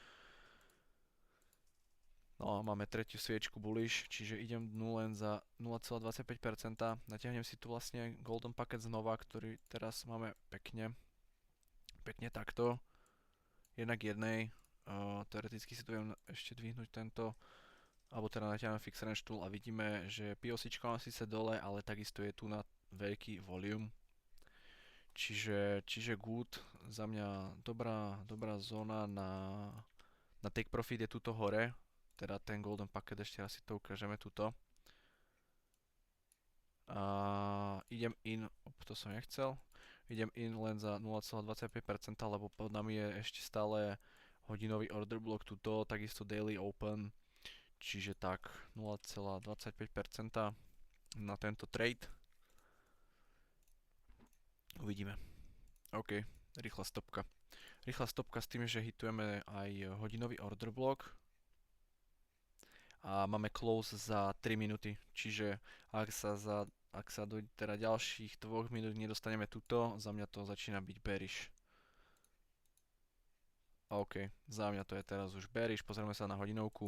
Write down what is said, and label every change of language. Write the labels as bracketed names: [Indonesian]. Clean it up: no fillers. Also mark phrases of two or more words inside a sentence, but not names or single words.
[Slovak] No a máme tretiu sviečku bullish, čiže idem len za 0,25%. Natiahnem si tu vlastne [English] golden packet [Slovak] znova, ktorý teraz máme pekne takto. Jednak jednej. Teoreticky si tu viem ešte dvihnúť tento, alebo teda natiahnem [English] fix range tool [Slovak] a vidíme, že POCčko mám síce dole, ale takisto je tu na veľký volume. Čiže good, za mňa dobrá zóna na [English] take profit [Slovak] je tuto hore, teda ten [English] golden packet, [Slovak] ešte raz si to ukážeme tuto. Idem in, to som nechcel, idem in len za 0,25%, lebo pod nami je ešte stále hodinový [English] order block [Slovak] tuto, takisto [English] daily open, [Slovak] čiže tak 0,25% na tento trade. Uvidíme. OK, rýchla stopka. Rýchla stopka s tým, že hitujeme aj hodinový [English] order block. [Slovak] A máme close za 3 minúty, čiže ak sa do teda ďalších 2 minút nedostaneme tuto, za mňa to začína byť bearish. OK, za mňa to je teraz už bearish, pozrieme sa na hodinovku.